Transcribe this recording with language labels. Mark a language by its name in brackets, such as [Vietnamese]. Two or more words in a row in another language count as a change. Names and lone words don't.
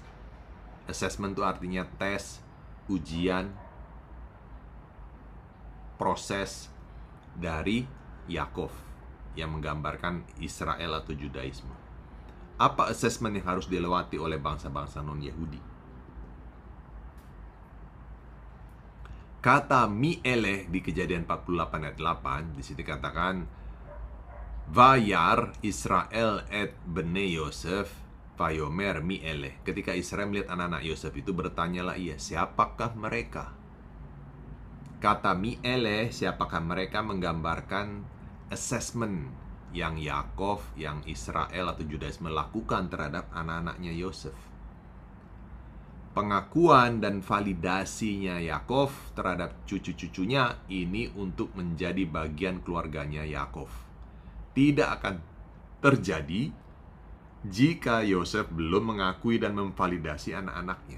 [Indonesian] Assessment itu artinya tes, ujian, proses dari Yakov yang menggambarkan Israel atau Judaisme. Apa assessment yang harus dilewati oleh bangsa-bangsa non-Yahudi? Kata mi'eleh di Kejadian 48 ayat 8 di sini katakan [Hebrew] וירא ישראל את בני יוסף ויאמר מי אלה. [Indonesian] Ketika Israel melihat anak-anak Yosef itu, bertanyalah ia, siapakah mereka? Kata mi'eleh, siapakah mereka, menggambarkan assessment yang Yakov, yang Israel atau Judaisme lakukan terhadap anak-anaknya Yosef. Pengakuan dan validasinya Yakov terhadap cucu-cucunya ini untuk menjadi bagian keluarganya Yakov tidak akan terjadi jika Yosef belum mengakui dan memvalidasi anak-anaknya.